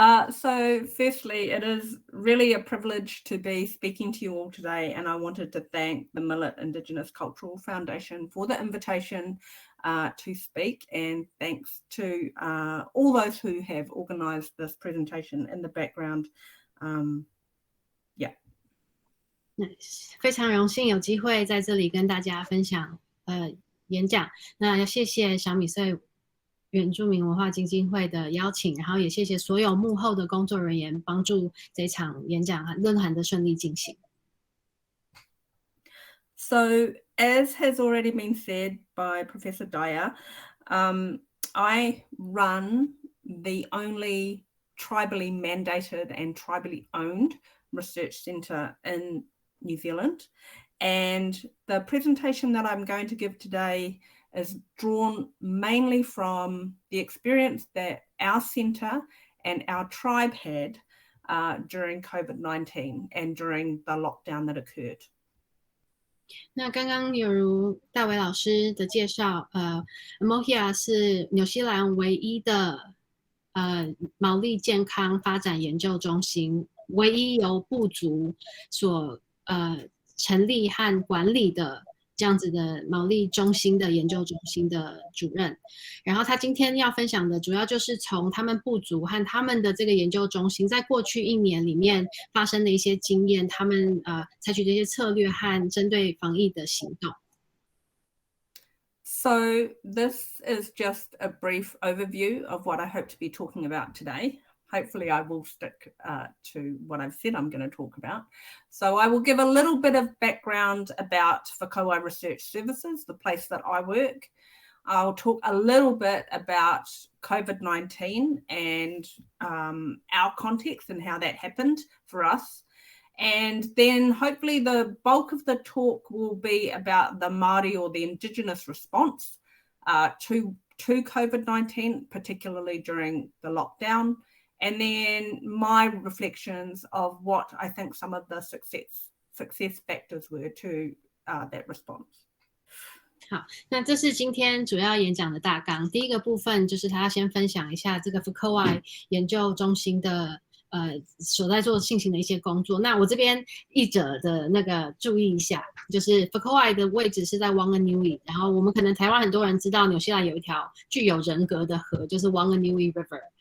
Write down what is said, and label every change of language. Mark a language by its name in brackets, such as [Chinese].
[English] So firstly, it is really a privilege to be speaking to you all today, and I wanted to thank the Millet Indigenous Cultural Foundation for the invitation to speak, and thanks to all those who have organised this presentation in the background. Yeah. [Chinese] 非常荣幸有机会在这里跟大家分享演讲。那要谢谢小米穗原住民文化基金会的邀请，然后也谢谢所有幕后的工作人员帮助这场演讲和论坛的顺利进行。 [English] So, as has already been said by Professor Daya, I run the only tribally mandated and tribally owned research centre in New Zealand. And the presentation that I'm going to give today is drawn mainly from the experience that our centre and our tribe had during COVID-19 and during the lockdown that occurred. [Chinese] 那刚刚有如大伟老师的介绍，Amohia 是纽西兰唯一的毛利健康发展研究中心，唯一由部族所成立和管理的这样子的毛利中心的研究中心的主任。然后他今天要分享的主要就是从他们部族和他们的这个研究中心在过去1年里面发生的一些经验，他们采取的一些策略和针对防疫的行动。 [English] So this is just a brief overview of what I hope to be talking about today. Hopefully I will stick to what I've said I'm going to talk about. So I will give a little bit of background about Whakauae Research Services, the place that I work. I'll talk a little bit about COVID-19 and our context and how that happened for us. And then hopefully the bulk of the talk will be about the Māori or the Indigenous response to COVID-19, particularly during the lockdown. And then my reflections of what I think some of the success factors were to that response. [Chinese] 好，那这是今天主要演讲的大纲。第一个部分就是他要先分享一下这个 Whakauae 研究中心的所在做进行的一些工作。那我这边译者的那个注意一下，就是 Whakauae 的位置是在 Wanganui， 然后我们可能台湾很多人知道纽西兰有一条具有人格的河，就是 Wanganui River。